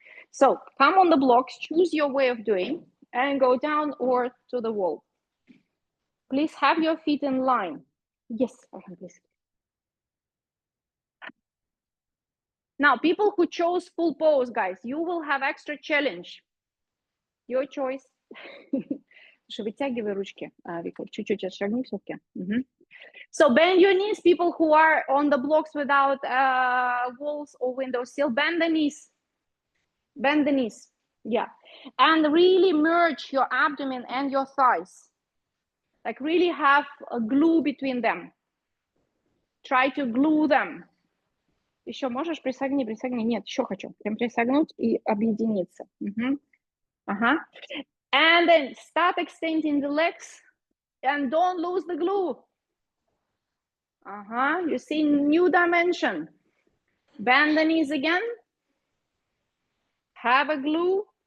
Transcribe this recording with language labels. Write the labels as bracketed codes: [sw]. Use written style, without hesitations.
[en] So come on the blocks, choose your way of doing, and go down or to the wall. Please have your feet in line. Yes, please. Now, people who chose full pose, guys, you will have extra challenge. Your choice. [ru] Вытягивай ручки, Вика, чуть-чуть отшагни все-таки. [en] So bend your knees, people who are on the blocks without walls or windows, still bend the knees. Bend the knees, yeah. And really merge your abdomen and your thighs. Like really have a glue between them. Try to glue them. [ru] Еще можешь присогни. Нет, еще хочу. Прям присогнуть и объединиться. [en] And then start extending the legs and don't lose the glue. You see new dimension. Bend the knees again. Have a glue.